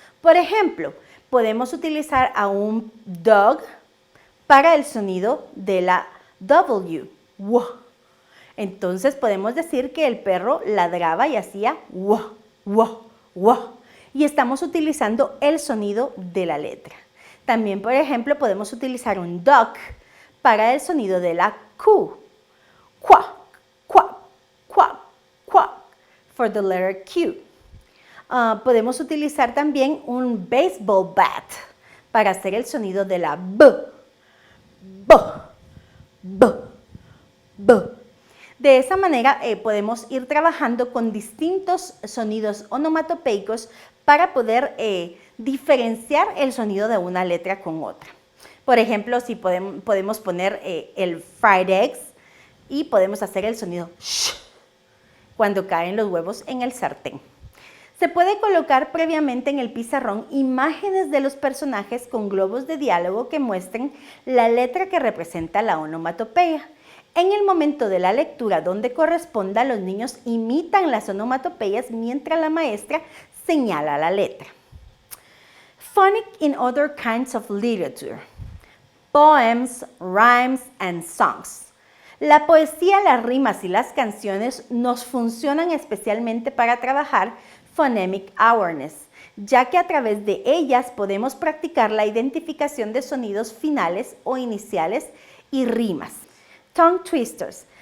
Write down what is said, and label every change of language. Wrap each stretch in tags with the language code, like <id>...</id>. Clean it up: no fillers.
<es>Por ejemplo, podemos utilizar a un dog para el sonido de la W. Wow. Entonces podemos decir que el perro ladraba y hacía wow, wow, wow. Y estamos utilizando el sonido de la letra. También, por ejemplo, podemos utilizar un duck para el sonido de la Q.</es> <en>Quack, quack, quack, quack, for the letter Q.</en> <es>Podemos utilizar también un baseball bat para hacer el sonido de la B. B, B, B. De esa manera podemos ir trabajando con distintos sonidos onomatopeicos para poder diferenciar el sonido de una letra con otra. Por ejemplo, si podemos poner el fried eggs y podemos hacer el sonido sh cuando caen los huevos en el sartén. Se puede colocar previamente en el pizarrón imágenes de los personajes con globos de diálogo que muestren la letra que representa la onomatopeya. En el momento de la lectura donde corresponda, los niños imitan las onomatopeyas mientras la maestra señala la letra.</es> <en>Phonics in other kinds of literature. Poems, rhymes, and songs.</en> <es>La poesía, las rimas y las canciones nos funcionan especialmente para trabajar phonemic awareness, ya que a través de ellas podemos practicar la identificación de sonidos finales o iniciales y rimas.</es> <en>Tongue twisters.</en>